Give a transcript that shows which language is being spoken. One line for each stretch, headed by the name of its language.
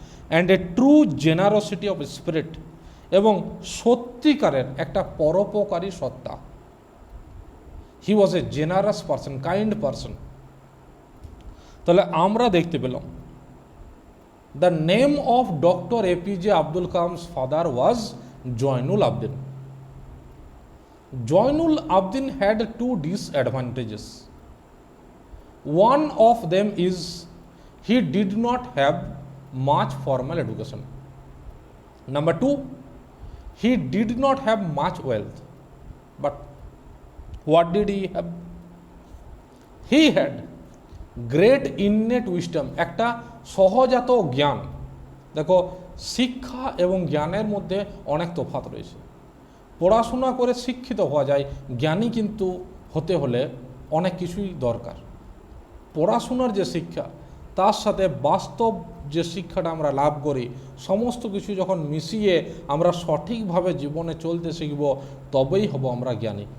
English: and a true generosity of spirit,
Bangla: এবং সত্যিকারের একটা পরোপকারী সত্তা।
English: He was a generous person, kind person.
Bangla: তাহলে আমরা দেখতে পেলাম
English: The name of doctor APJ Abdul Kalam's father was Jainul Abdin. Jainul Abdin had two disadvantages. One of them is he did not have much formal education. Number two, he did not have much wealth. But what did he have? He had great innate wisdom,
Bangla: একটা সহজাত জ্ঞান। দেখো, শিক্ষা এবং জ্ঞানের মধ্যে অনেক তফাৎ রয়েছে। পড়াশোনা করে শিক্ষিত হওয়া যায়, জ্ঞানী কিন্তু হতে হলে অনেক কিছুই দরকার। পড়াশোনার যে শিক্ষা, তার সাথে বাস্তব যে শিক্ষাটা আমরা লাভ করি, সমস্ত কিছু যখন মিশিয়ে আমরা সঠিকভাবে জীবনে চলতে শিখব, তবেই হব আমরা জ্ঞানী।